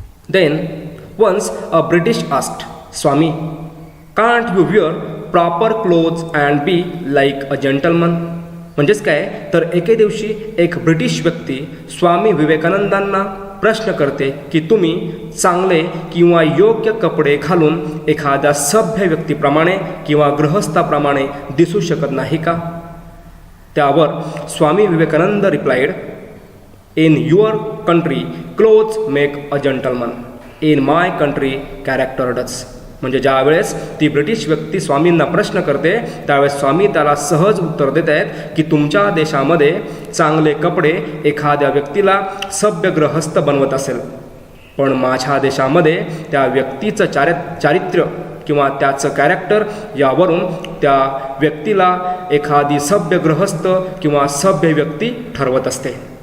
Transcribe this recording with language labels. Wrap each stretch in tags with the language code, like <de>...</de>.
<en>Then once a British asked, Swami, can't you wear proper clothes and be like a gentleman.</en> <mr>म्हणजेच काय तर एके दिवशी एक ब्रिटिश व्यक्ती स्वामी विवेकानंदांना प्रश्न करते की तुम्ही चांगले किंवा योग्य कपडे घालून एखाद्या सभ्य व्यक्तीप्रमाणे किंवा गृहस्थाप्रमाणे दिसू शकत नाही का.</mr> <en>त्यावर Swami Vivekananda replied, in your country clothes make a gentleman, in my country character does.</en> <mr>म्हणजे ज्यावेळेस ती ब्रिटिश व्यक्ती स्वामींना प्रश्न करते त्यावेळेस स्वामी त्याला सहज उत्तर देत आहेत की तुमच्या देशामध्ये चांगले कपडे एखाद्या व्यक्तीला सभ्य गृहस्थ बनवत असेल, पण माझ्या देशामध्ये त्या व्यक्तीचं चारित्र्य किंवा त्याचं कॅरेक्टर यावरून त्या व्यक्तीला एखादी सभ्य गृहस्थ किंवा सभ्य व्यक्ती ठरवत असते.</mr>